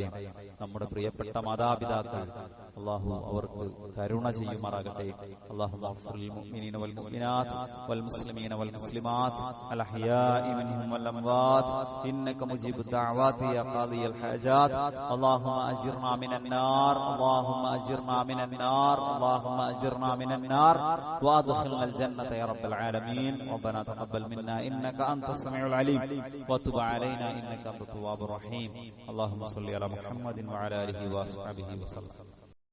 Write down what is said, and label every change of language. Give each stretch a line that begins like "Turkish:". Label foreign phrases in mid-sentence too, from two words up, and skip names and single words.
Malayalam: നമ്മുടെ പ്രിയപ്പെട്ട മാതാപിതാക്കൾ അള്ളാഹു അവർക്ക് കരുണ ചെയ്യുമാറാകട്ടെ.
Arabic: اللهم اغفر للمؤمنين والمؤمنات والمسلمين والمسلمات الأحياء منهم والأموات إنك مجيب الدعوات يا قاضي الحاجات. اللهم أجرنا من النار، اللهم أجرنا من النار، اللهم أجرنا من النار وأدخلنا الجنة يا رب العالمين. ربنا تقبل منا إنك أنت السميع العليم وتب علينا إنك أنت التواب الرحيم. اللهم صل على محمد وعلى آله وصحبه وسلم.